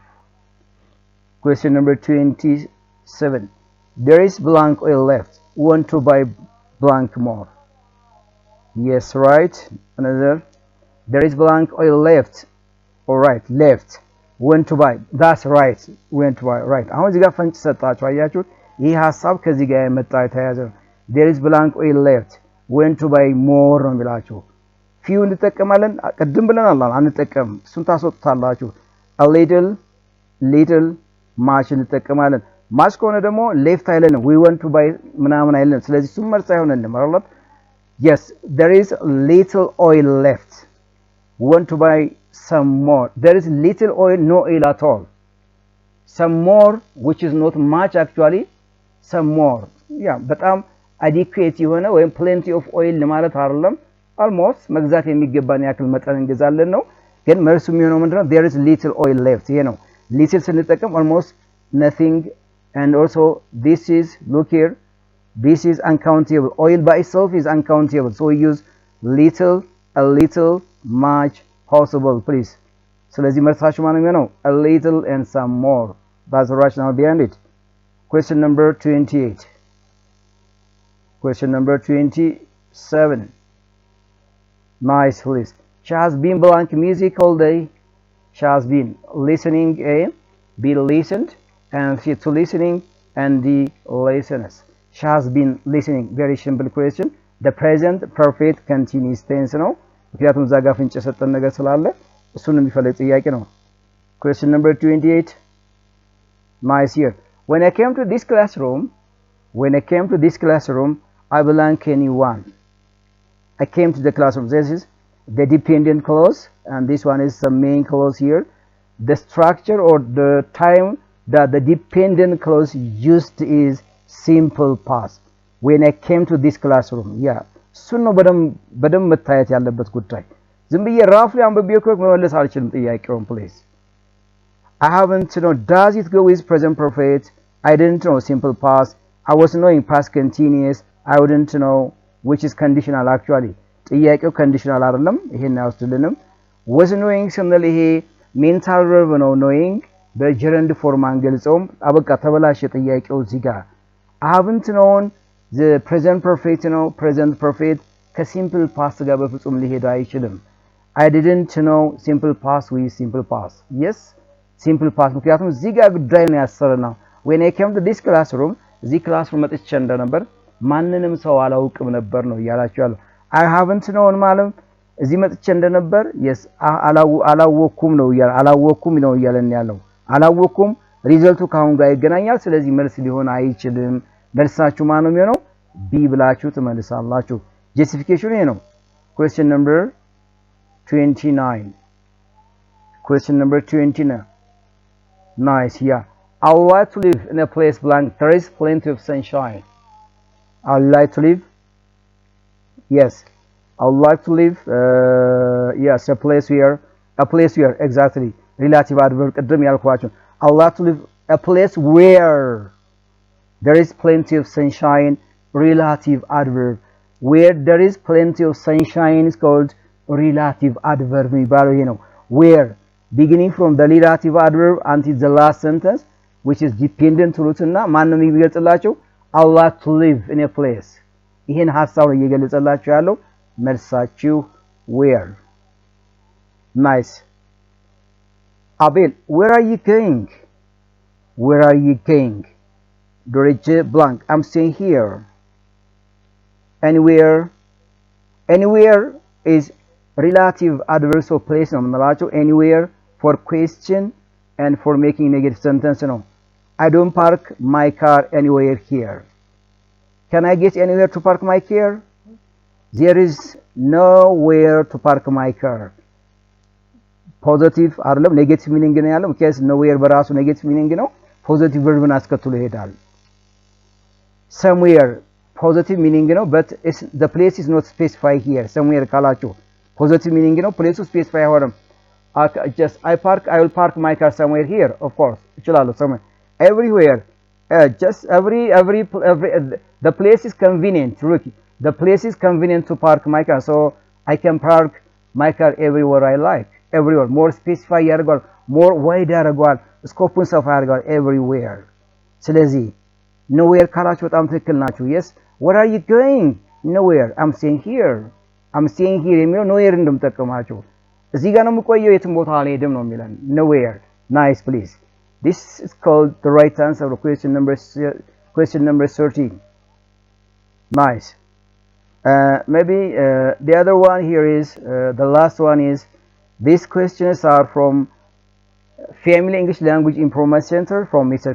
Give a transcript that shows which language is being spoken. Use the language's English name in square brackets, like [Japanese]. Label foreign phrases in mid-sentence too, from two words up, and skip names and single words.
[English] question number 27 there is blank oil left want to buy blank more yes right another there is blank oil left all right left want to buy that's right want to buy right [Amharic] አሁን እዚህ ጋር ፈንጭ ሰጣችሁ አያችሁ ይሄ ሐሳብ ከዚህ ጋር የመጣ ተያዘ [English] there is blank oil left want to buy more [Amharic] ነው ብላችሁ few እንጠቀማለን ቀድም ብለናል አንጠቀም እሱን ታስወጣላችሁ [English] a little much [Amharic] እንጠቀማለን much ከሆነ ደግሞ left አይለንም [English] we want to buy [Amharic] ምናምን አይለንም ስለዚህ እሱን መልስ አይሆንልንም አይደል [English] yes there is little oil left we want to buy some more there is little oil no oil at all some more which is not much actually some more yeah በጣም adequate [Amharic] የሆነ ወይም [English] plenty of oil [Amharic] ለማለት አይደለም [English] almost [Amharic] መግዛት የሚገባን ያክል መጠን እንገዛለን ነው ግን መልሱ የሚሆነው ምንድነው [English] there is little oil left [Amharic] ይሄ ነው [English] little ስንጠቀም almost nothing and also this is look here this is uncountable oil by itself is uncountable so we use little a little much possible please [Amharic] ስለዚህ መልሳችሁ ማን ነው [English] a little and some more that's the rationale behind it question number 28 question number 27 nice please she has been blank music all day she has been listening be listened and she to listening and the listeners she has been listening very simple question the present perfect continuous tense [Amharic] ነው ምክንያቱም ዛጋ ፍንጭ ሰጠን ነገር ስላለ እሱን የሚፈልግ ጥያቄ ነው [English] question number 28 nice here when I came to this classroom I belong anyone I came to the classroom this is the dependent clause and this one is the main clause here the structure or the time that the dependent clause used is simple past when I came to this classroom yeah [Amharic] ሱን ነው በደም መታየት ያለበት ጉዳይ ዝም ብዬ ራፍሊ አንብቤ እኮ መመለስ አልችልም ጥያቄውን [English] please I haven't know does it go with present perfect I didn't know simple past I was knowing past continuous I wouldn't know which is conditional actually ጥያቄው conditional [Amharic] አይደለም ይሄን ያውስልንም [English] was knowing [Amharic] ስንል ይሄ [English] mental verb [Amharic] ነው knowing በጀረንድ ፎርም አንገልጸውም አበቃ ተበላሽ ጥያቄው እዚህ ጋር [English] I haven't known the present perfect [Amharic] ነው present perfect ከsimple past ጋር በፍጹም ሊሄድ አይችልም [English] I didn't know simple past with simple past yes simple past [Amharic] ምክንያቱም እዚህ ጋር ጉዳይ ነው ያሰረናው [English] when I came to this classroom [Amharic] እዚህ ክላስሩም መጥቼ እንደነበር ማንንም ሰው አላውቅም ነበር ነው ያላችሁ ያለው [English] I haven't known [Amharic] ማለት እዚህ መጥቼ እንደነበር yes አላወኩም ነው ይላል አላወኩም ነው ይላል ያለው አላወኩም ሪዘልቱ ካሁን ጋር ይገናኛል ስለዚህ መልስ ሊሆን አይችልም መልሳችሁ ማን ነው የሚሆነው ቢ ብላችሁ ትመልሳላችሁ justification ይሄ ነው question [English] number 29 question number 29 nice yeah I would like to live in a place blank there is plenty of sunshine I would like to live yes I would like to live yes a place where exactly relative adverb [Amharic] ቅድም ያልኳችሁ [English] I would like to live a place where there is plenty of sunshine relative adverb where there is plenty of sunshine is called relative adverb [Amharic] የሚባለው ይሄ ነው [English] where beginning from the relative adverb until the last sentence which is dependent [Amharic] ሩትና ማን ነው የሚገልጽላችሁ [English] I would like to live in a place [Amharic] ይሄን ሐሳብ ነው እየገለጸላችሁ ያለው መልሳችሁ [English] where nice Abel where are you going Dorje blank I'm staying here anywhere is relative adverb of place [Amharic] ነው የምንላቸው [English] anywhere for question and for making negative sentence ነው I don't park my car anywhere here Can I get anywhere to park my car There is nowhere to park my car positive አይደለም negative meaning [Amharic] ነው ያለው [English] because nowhere በራሱ negative meaning ነው positive verbን [Amharic] አስከትሎ ይሄዳል [English] somewhere positive meaning ነው but the place is not specified here somewhere ካላችሁ positive meaning ነው place specify አይሆንም I will park my car somewhere here of course እችላለሁ somewhere everywhere just every the place is convenient rookie the place is convenient to park my car so I can park my car everywhere I like everywhere more specify ያደርጋል more wide ያደርጋል [Amharic] ስኮፑን ሰፋ ያደርጋል [English] everywhere ስለዚህ nowhere [Amharic] ካላችሁ በጣም ትክክል ናችሁ [English] yes where are you going nowhere I'm staying here የሚለው nowhere [Amharic] እንደምጠቀማችሁ እዚህ ጋር ነው የምቆየው የትም ቦታ አልሄድም ነው የሚለን [English] nowhere nice please this is called the right answer of question number 13 nice maybe the other one here is the last one is these questions are from Family English Language Improvement Center from Mr.